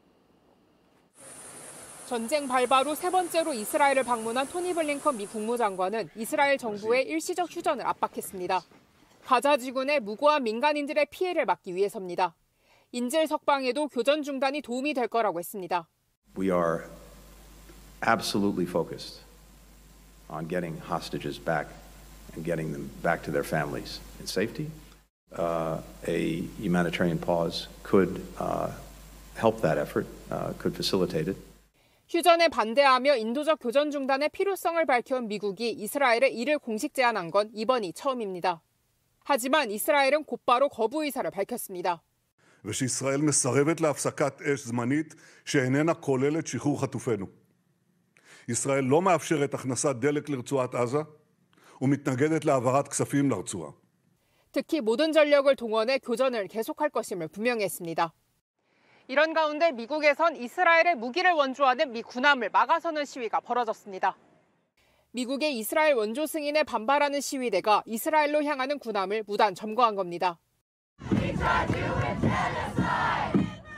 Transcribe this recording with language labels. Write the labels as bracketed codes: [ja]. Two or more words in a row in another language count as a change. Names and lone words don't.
[ko] 전쟁 발발 후 세 번째로 이스라엘을 방문한 토니 블링컨 미 국무장관은 이스라엘 정부의 일시적 휴전을 압박했습니다. 가자 지구내 무고한 민간인들의 피해를 막기 위해서입니다. 인질 석방에도 교전 중단이 도움이 될 거라고 했습니다. [en] We are absolutely focused on getting hostages back and getting them back to their families in safety. A humanitarian pause could help that effort, could facilitate it. [ko] 휴전에 반대하며 인도적 교전 중단의 필요성을 밝혀온 미국이 이스라엘에 이를 공식 제안한 건 이번이 처음입니다. 하지만 이스라엘은 곧바로 거부 의사를 밝혔습니다. [he] ושישראל מסרבת להפסקת אש זמנית שאיננה כוללת שחרור חטופינו. ישראל לא מאפשרת הכנסת דלק לרצועת עזה ומתנגדת להעברת כספים לרצועה. [ko] 특히 모든 전력을 동원해 교전을 계속할 것임을 분명히 했습니다. 이런 가운데 미국에선 이스라엘의 무기를 원조하는 미 군함을 막아서는 시위가 벌어졌습니다. 미국의 이스라엘 원조 승인에 반발하는 시위대가 이스라엘로 향하는 군함을 무단 점거한 겁니다.